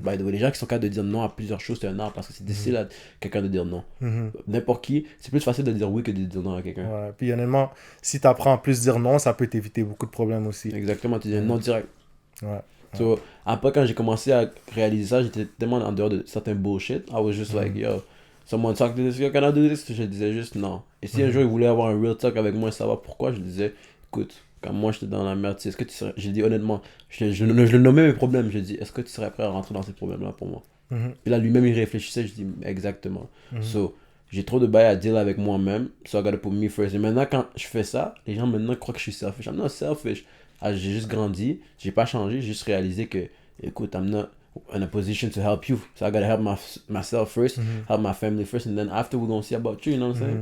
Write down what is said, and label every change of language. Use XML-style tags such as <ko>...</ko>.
<en>By the way,</en> <fr>les gens qui sont capables de dire non à plusieurs choses, c'est un art parce que c'est difficile à quelqu'un de dire non. mhm. N'importe qui, c'est plus facile de dire oui que de dire non à quelqu'un. Ouais. Puis honnêtement, si tu apprends à plus dire non, ça peut t'éviter beaucoup de problèmes aussi. Exactement, tu dis un non direct. Ouais. So, après, quand j'ai commencé à réaliser ça, j'étais tellement en dehors de certains bullshit.</fr> <en>I was just like, yo, someone talk to this, yo, can I do this?</en> <fr>Je disais juste non. Et si un jour il voulait avoir un</fr> <en>real talk</en> <fr>avec moi et savoir pourquoi, je disais, écoute, quand moi j'étais dans la merde, est-ce que tu serais. J'ai dit honnêtement, je le nommais mes problèmes. Je dis, est-ce que tu serais prêt à rentrer dans ces problèmes-là pour moi? Mhm, Et là, lui-même, il réfléchissait, je dis, exactement. mhm. So, j'ai trop de bails à deal avec moi-même, so</fr> <en>I gotta put me first.</en> <fr>Et maintenant, quand je fais ça, les gens maintenant croient que je suis selfish.</fr> <en>I'm not selfish.</en> <fr>Ah, j'ai juste grandi, j'ai pas changé, j'ai juste réalisé que, écoute,</fr> <en>I'm not in a position to help you. So I gotta help myself first, Mhm. help my family first, and then after we're gonna see about you, you know what I'm saying?</en>